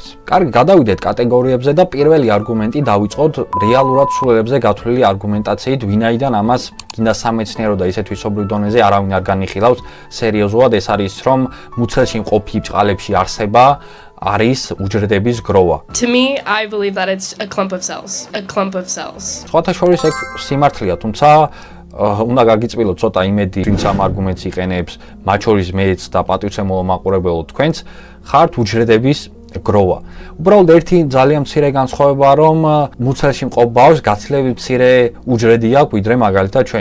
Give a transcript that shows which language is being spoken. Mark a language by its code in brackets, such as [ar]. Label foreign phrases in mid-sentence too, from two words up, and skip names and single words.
[ka] კარგი, გადავიდეთ კატეგორიებზე და პირველი არგუმენტი დავიწყოთ რეალურად სულელებზე გათვლილი არგუმენტაციით, ვინაიდან ამას გინდა სამეცნიერო და ისეთ თვისობრივ დონეზე არავინ არ განიხილავს სერიოზულად. ეს არის, რომ მუცელში მყოფი ბჭყალებში არსება არის უჯრედების გროვა. [en] To me, I believe that it's a clump of cells. A clump of cells. [ka] სხვათა შორის ეგ სიმართლეა, თუმცა უნდა გაგიწვილოთ ცოტა იმედი, ვინც ამ არგუმენტს იყენებს, მათ შორის მეც და პატივცემულო მაყურებელო თქვენც, ხართ უჯრედების გროვა. უბრალოდ ერთი ძალიან მცირე განსხვავებაა, რომ მუცელში მყოფ ბავშვს გაცილებით მცირე უჯრედი აქვს, ვიდრე მაგალითად ჩვენს.